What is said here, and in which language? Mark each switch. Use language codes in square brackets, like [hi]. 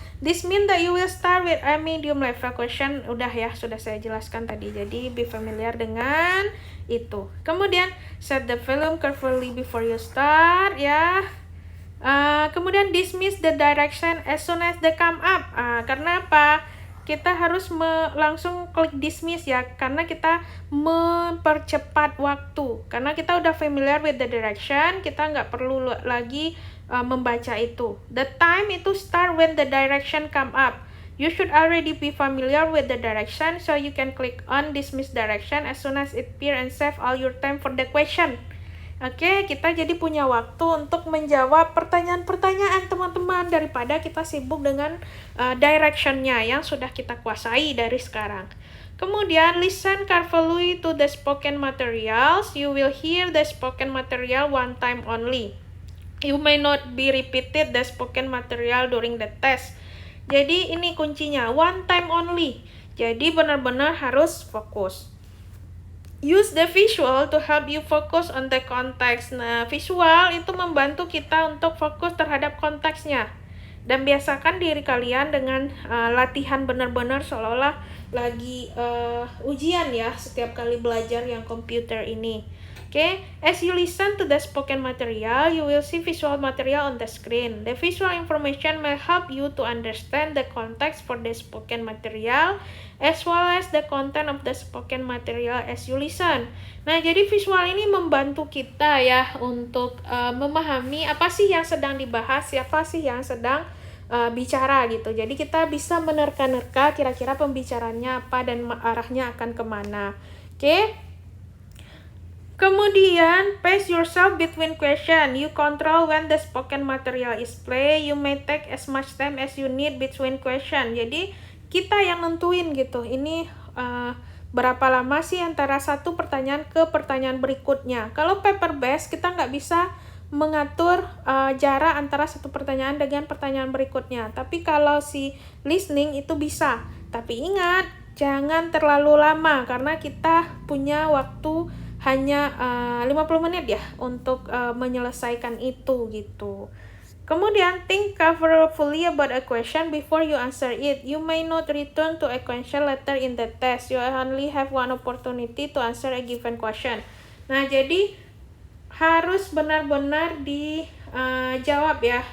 [en] This mean that you will start with a medium level question. [id] Udah ya, sudah saya jelaskan tadi. Jadi [en] be familiar [id] dengan itu. Kemudian [en] set the volume carefully before you start ya. [id] Kemudian [en] dismiss the direction as soon as they come up. [id] Karena apa? Kita harus langsung klik dismiss ya, karena kita mempercepat waktu. Karena kita udah [en] familiar with the direction, [id] kita nggak perlu lagi membaca itu. [en] The time [id] itu [en] start when the direction come up. You should already be familiar with the direction, so you can click on dismiss direction as soon as it appear and save all your time for the question. [id] Oke, kita jadi punya waktu untuk menjawab pertanyaan-pertanyaan teman-teman daripada kita sibuk dengan direction-nya yang sudah kita kuasai dari sekarang. Kemudian, [en] listen carefully to the spoken materials. You will hear the spoken material one time only. You may not be repeated the spoken material during the test. [id] Jadi ini kuncinya, [en] one time only. [id] Jadi benar-benar harus fokus. [en] Use the visual to help you focus on the context. [id] Nah, visual itu membantu kita untuk fokus terhadap konteksnya. Dan biasakan diri kalian dengan latihan benar-benar seolah-olah lagi ujian ya, setiap kali belajar yang komputer ini. [en] Okay, as you listen to the spoken material, you will see visual material on the screen. The visual information may help you to understand the context for the spoken material, as well as the content of the spoken material as you listen. [id] Nah, jadi visual ini membantu kita ya untuk memahami apa sih yang sedang dibahas, siapa sih yang sedang bicara gitu. Jadi kita bisa menerka-nerka kira-kira pembicaranya apa dan arahnya akan kemana. Oke. Kemudian, [en] pace yourself between question. You control when the spoken material is play. You may take as much time as you need between question. [id] Jadi, kita yang nentuin gitu. Ini berapa lama sih antara satu pertanyaan ke pertanyaan berikutnya. Kalau paper based, kita nggak bisa mengatur jarak antara satu pertanyaan dengan pertanyaan berikutnya. Tapi kalau si listening itu bisa. Tapi ingat, jangan terlalu lama karena kita punya waktu hanya 50 menit ya untuk menyelesaikan itu gitu. [en] Kemudian, think carefully about a question before you answer it. You may not return to a question later in the test. You only have one opportunity to answer a given question. [id] Nah, jadi harus benar-benar dijawab ya.